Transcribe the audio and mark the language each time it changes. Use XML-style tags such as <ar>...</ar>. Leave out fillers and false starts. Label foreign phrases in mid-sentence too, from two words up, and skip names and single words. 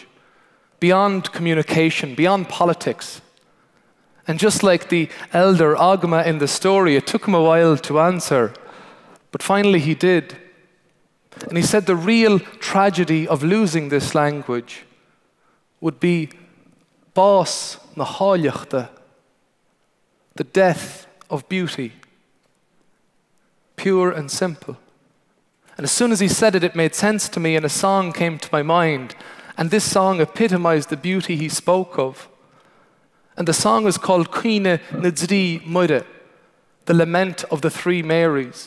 <en>Beyond communication, beyond politics. And just like the elder Agma in the story, it took him a while to answer, but finally he did. And he said the real tragedy of losing this language would be</en> <ga>bás na háilleachta,</ga> <en>the death of beauty, pure and simple. And as soon as he said it, it made sense to me, and a song came to my mind, and this song epitomized the beauty he spoke of. And the song is called Cuine na Drí Muire, the Lament of the Three Marys.</en>